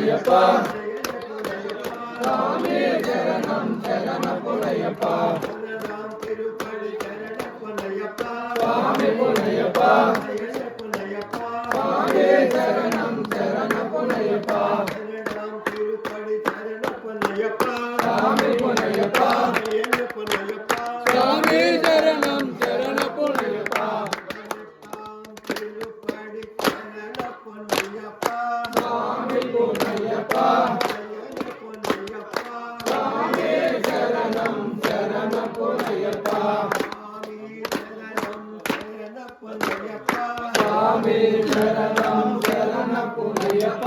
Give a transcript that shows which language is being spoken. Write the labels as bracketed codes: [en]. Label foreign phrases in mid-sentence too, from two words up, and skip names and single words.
[te] స్వామి శరణం శరణమయ్యప్ప [ta] சரணம் திருப்படி சரணப்பனையப்பா [te] స్వామి పునయ్యప్ప [ta] சரணப்பனையப்பா [te] స్వామి శరణం శరణమయ్యప్ప [ta] சரணம் திருப்படி சரணப்பனையப்பா [te] స్వామి పునయ్యప్ప [ta] சரணப்பனையப்பா [te] స్వామి శరణం శరణమయ్యప్ప [ta] திருப்படி சரணப்பனையப்பா [te] స్వామి పునయ్యప్ప [ta] சரணப்பனையப்பா [te] స్వామి శరణం శరణమయ్యప్ప స్వామి శరణం శరణపனைయప్ప